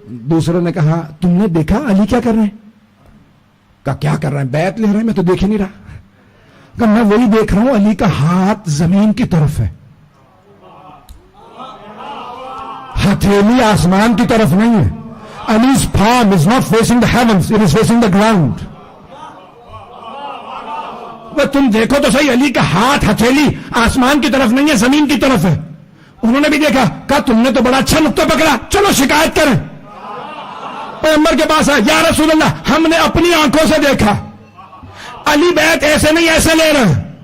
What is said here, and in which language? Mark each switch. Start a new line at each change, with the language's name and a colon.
Urdu: دوسروں نے کہا تم نے دیکھا علی کیا کر رہے ہیں؟ کہا کیا کر رہے ہیں؟ بیعت لے رہے ہیں, میں تو دیکھ ہی نہیں رہا. کہا میں وہی دیکھ رہا ہوں, علی کا ہاتھ زمین کی طرف ہے, ہتھیلی آسمان کی طرف نہیں ہے.
English: Ali's palm is not facing the heavens, it is facing the ground.
Urdu: وہ تم دیکھو تو صحیح, علی کا ہاتھ ہتھیلی آسمان کی طرف نہیں ہے, زمین کی طرف ہے. انہوں نے بھی دیکھا. کہا تم نے تو بڑا اچھا نقطہ پکڑا, چلو شکایت کریں. پیغمبر کے پاس آیا, یا رسول اللہ ہم نے اپنی آنکھوں سے دیکھا علی بیعت ایسے نہیں ایسے لے رہے ہیں.